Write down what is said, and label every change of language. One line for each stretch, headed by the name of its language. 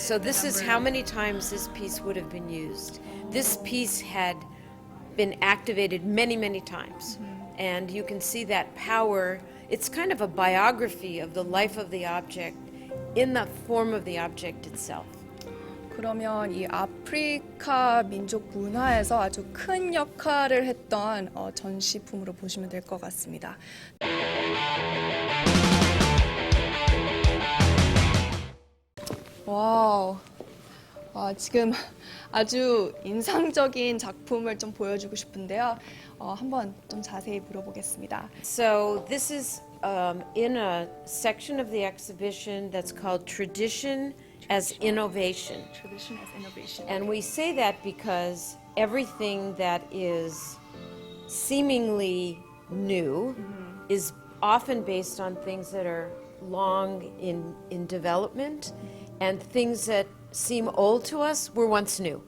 English: So this is how many times this piece would have been used. This piece had been activated many, many times. And you can see that power. It's kind of a biography of the life of the object in the form of the object itself.
Korean: 그러면 이 아프리카 민족 문화에서 아주 큰 역할을 했던 전시품으로 보시면 될 것 같습니다. 와우. 지금 아주 인상적인 작품을 좀 보여주고 싶은데요. 한번 좀 자세히 물어보겠습니다.
English: So this is in a section of the exhibition that's called Tradition as Innovation. Tradition as innovation. And we say that because everything that is seemingly new is often based on things that are long in development, and things that seem old to us were once new.